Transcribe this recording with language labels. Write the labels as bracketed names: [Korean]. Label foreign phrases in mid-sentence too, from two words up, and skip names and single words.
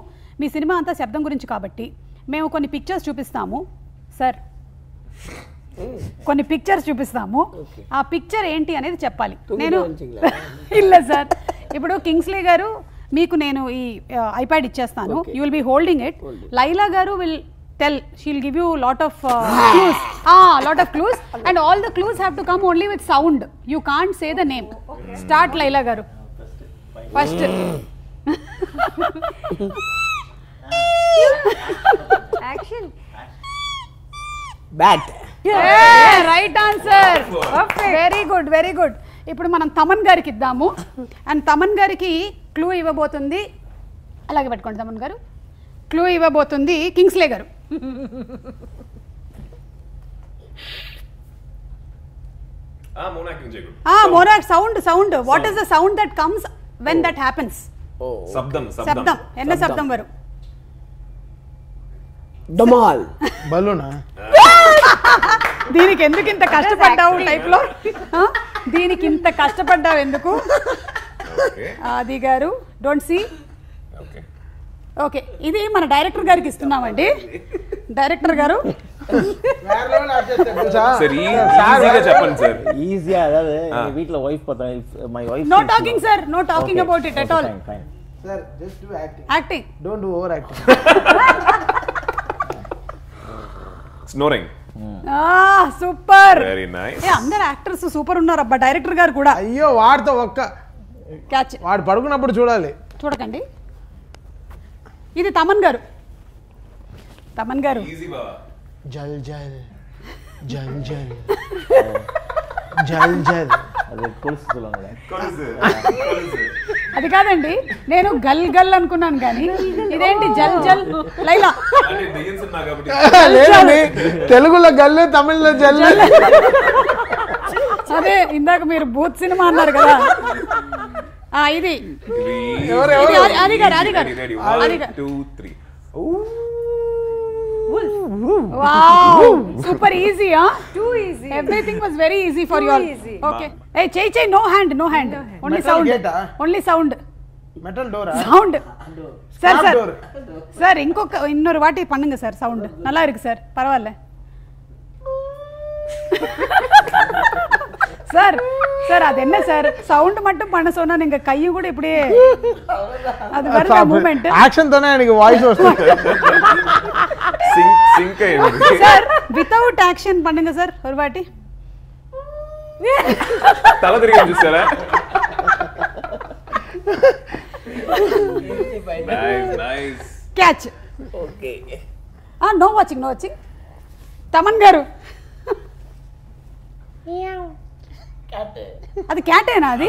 [Telugu] మీ సినిమా అంతా శబ్దం గురించి కాబట్టి మేము కొన్ని పిక్చర్స్ చూపిస్తాము సార్, కొన్ని పిక్చర్స్ చూపిస్తాము. ఆ పిక్చర్ ఏంటి అనేది చెప్పాలి. నేను ಇಲ್ಲ సార్, ఇప్పుడు కింగ్స్లీ గారు మీకు నేను ఈ ఐప్యాడ్ ఇచ్చేస్తాను, [English] you will be holding it. Laila garu will tell, she will give you lot of clues and all the clues have to come only with sound. You can't say the name. Start Laila garu. First Action. Bat. Right answer. Very good, very good. [Telugu] ఇప్పుడు మనం తమన్ గారికి ఇద్దాము అండ్ తమన్ గారికి క్లూ ఇవ్వబోతుంది. అలాగే పెట్టుకోండి తమన్ గారు. క్లూ ఇవ్వబోతుంది కింగ్స్లే గారు. [English] Monak sound. What is the sound that comes when that happens? [Tamil] சப்தம். என்ன சப்தம் వரும்? డమాల్. [Telugu] బలూనా? దీనికి ఎందుకు ఇంత కష్టపడ్డావు టైప్లో? దీనికి ఇంత కష్టపడ్డావు ఎందుకు? ఆది గారు [English] don't see. [Telugu] ఓకే, ఇది మన డైరెక్టర్ గారికి ఇస్తున్నామండి. డైరెక్టర్ గారు ఈజీగా వీటిలో వైఫ్ [English] my wife. No talking sir, No talking about it at all. Sir, just do acting. Acting. Don't do over acting. Snoring. Super. Very nice. [Telugu] అందరు యాక్టర్స్ సూపర్ ఉన్నారు అబ్బా. డైరెక్టర్ గారు కూడా. అయ్యో వాడితో ఒక్క క్యాచ్. వాడు పడుకున్నప్పుడు చూడాలి. చూడకండి. ఇది తమన్ గారు. తమన్ గారు. జల్ జల్ జల్ జల్ జల్ జల్. అది కాదండి, నేను గల్ గల్ అనుకున్నాను కానీ ఇదేంటి జల్ జల్. లైలా లేదండి, తెలుగులో గల్లు, తమిళ్లో జల్. అదే ఇందాక మీరు బూత్ సినిమా అన్నారు కదా. ఇది అది గారు, అది గారు, అది గారు. [English] Wow, super easy, huh? Too easy. Everything was very easy for you all. Okay. Hey, Chey, no hand. Only Metal sound. gate, Only sound. Metal door. Sound. [Tamil] சார் இன்னொரு வாட்டி பண்ணுங்க சார். சவுண்ட் நல்லா இருக்கு சார், பரவாயில்ல சார். அது என்ன சார், சவுண்ட் மட்டும் பண்ண சொன்னா நீங்க கையும் கூட இப்படியே அது வர மூவ்மெண்ட். [Telugu] యాక్షన్ తోనే எனக்கு వాయిస్ వస్తుంది. సింక్ అయ్యింది [Tamil] సార్. [English] without action [Tamil] பண்ணுங்க సార్ ஒரு வாட்டி. [Telugu] తల తిరిగి చూసారా? నైస్ [English] Catch. Okay. No watching. [Telugu] తమన్ గారు. అది క్యాటేనా? అది